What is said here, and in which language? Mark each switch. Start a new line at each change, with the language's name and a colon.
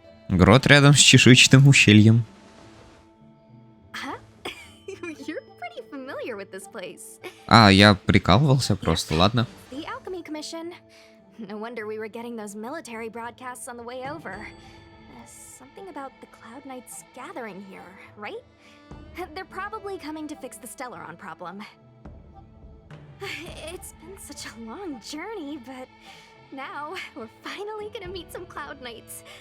Russian: Грот рядом с чешуйчатым ущельем. Huh?
English: You're pretty familiar with this place.
Russian: А, я прикалывался просто, ладно.
English: The Alchemy Commission. No wonder we were getting those military broadcasts on the way over. Something about the Cloud Knights gathering here, right? They're probably coming to fix the Stellaron problem. It's been such a long journey, but now we're finally gonna meet some Cloud Knights.